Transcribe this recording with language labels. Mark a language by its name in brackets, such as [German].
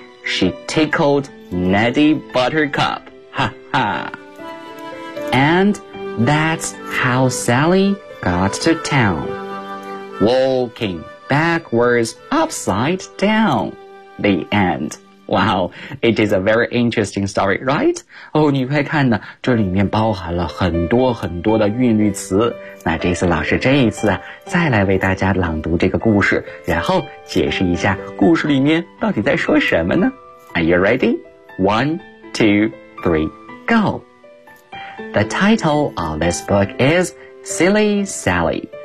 [English] She tickled Neddy Buttercup. Ha ha! And that's how Sally got to town, walking backwards upside down. The end. Wow, it is a very interesting story, right? [Chinese] 你快看呢，这里面包含了很多很多的韵律词。那这次老师这一次啊，再来为大家朗读这个故事，然后解释一下故事里面到底在说什么呢？ [English] Are you ready? 1, 2, 3, go! The title of this book is Silly Sally.